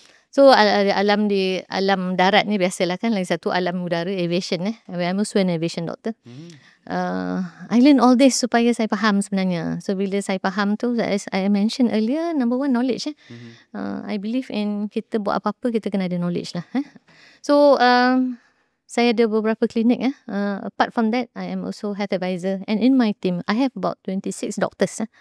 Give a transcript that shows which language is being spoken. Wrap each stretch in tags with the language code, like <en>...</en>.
<ms>So alam darat ni biasalah kan. Lagi satu alam udara, aviation.</ms> <en>I'm also an aviation doctor. I learn all this</en> <ms>supaya saya faham sebenarnya.</ms> <en>So</en> <ms>bila saya faham tu,</ms> <en>as I mentioned earlier, number one, knowledge. I believe in</en> <ms>kita buat apa-apa, kita kena ada knowledge lah. So saya ada beberapa klinik.</ms> <en>Apart from that, I am also health advisor. And in my team, I have about 26 doctors.</en>